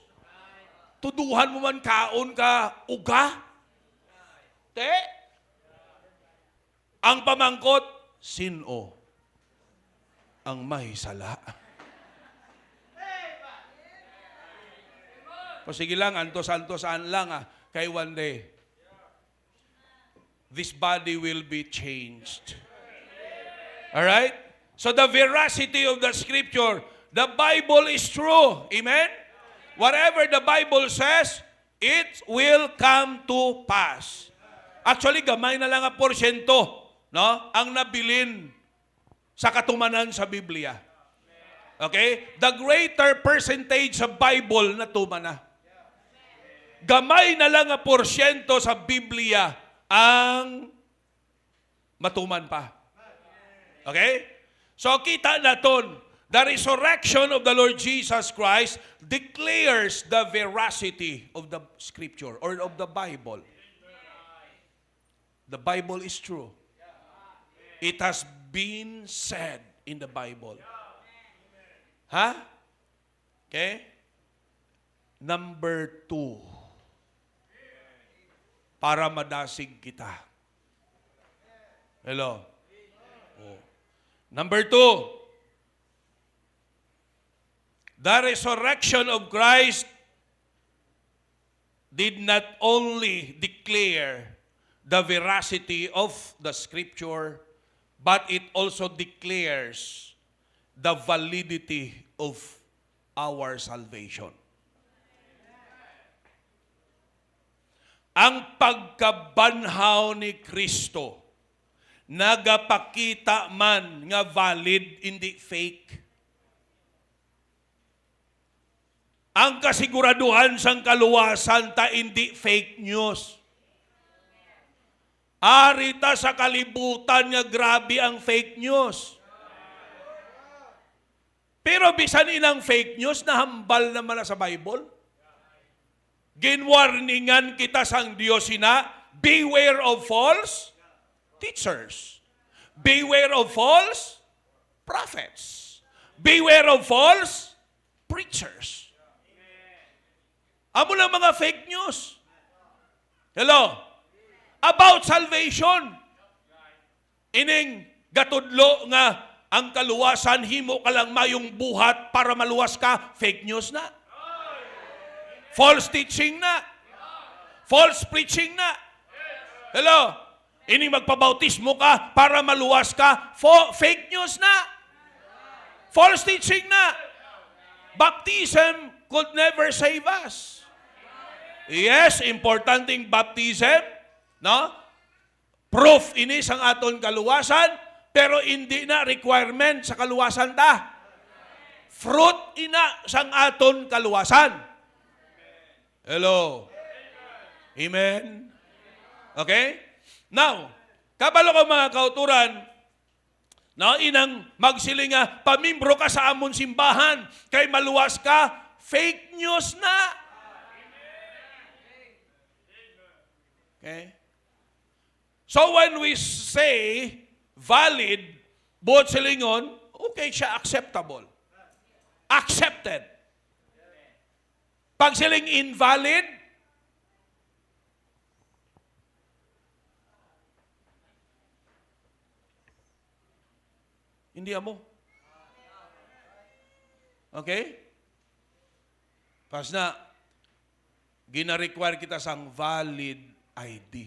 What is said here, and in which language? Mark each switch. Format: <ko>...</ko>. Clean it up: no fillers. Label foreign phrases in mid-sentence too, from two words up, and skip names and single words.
<hil>Tuduhan mo man kaon ka uga. Te? Ang pamangkot, sino ang mahisala? O sige lang, antos-antosaan lang kay</hil> <en>one day, this body will be changed. Alright? So the veracity of the scripture, the Bible is true. Amen? Whatever the Bible says, it will come to pass. Actually,</en> <hil>gamay na lang ang porsyento, no? Ang nabilin sa katumanan sa Biblia.</hil> <en>Okay? The greater percentage</en> <hil>sa Bible na tumana. Gamay na lang ang porsyento sa Biblia ang matuman pa. Okay? So kita naton,</hil> <en>the resurrection of the Lord Jesus Christ declares the veracity of the scripture or of the Bible. The Bible is true. It has been said in the Bible. Ha? Okay?</en> <hil>Number 2. Para madasig kita. Hello? Oh.</hil> <en>Number 2. The resurrection of Christ did not only declare the veracity of the scripture, but it also declares the validity of our salvation.</en> <hil>Ang pagkabanhaw ni Kristo, nagapakita man nga valid, hindi fake. Ang kasiguraduhan sang kaluwasan ta hindi</hil> <en>fake news.</en> <hil>Arita sa kalibutan nga grabe ang</hil> <en>fake news.</en> <hil>Pero bisan inang</hil> <en>fake news,</en> <hil>nahambal naman na sa Bible. Ginwarningan kita sang Diyos</hil> <en>beware of false teachers. Beware of false prophets. Beware of false preachers.</en> <hil>Amo lang mga</hil> <en>fake news.</en> <hil>Hello?</hil> <en>About salvation.</en> <hil>Ining gatudlo nga ang kaluwasan, himo ka lang mayong buhat para maluwas ka,</hil> <en>fake news</en> <hil>na.</hil> <en>False teaching na. False preaching na. Hello?</en> <hil>Ining magpabautismo ka para maluwas ka,</hil> <en>fake news</en> <hil>na.</hil> <en>False teaching na. Baptism could never save us.</en> <hil>Yes, importanteng baptism, no? Proof ini sang aton kaluwasan, pero hindi na requirement sa kaluwasan ta. Fruit ina sang aton kaluwasan.</hil> <en>Hello. Amen. Okay?</en> <hil>Now, kabalo ko mga kauturan, no, inang magsilinga, pamimbro ka sa amon simbahan, kay maluwas ka,</hil> <en>fake news</en> <hil>na.</hil> <en>Okay? So when we say valid,</en> <hil>buot silingon, okay siya,</hil> <en>acceptable. Accepted.</en> <hil>Pag siling invalid, hindi amo.</hil> <en>Okay?</en> <hil>Pas na, gina-require kita sang</hil> <en>valid ID.</en>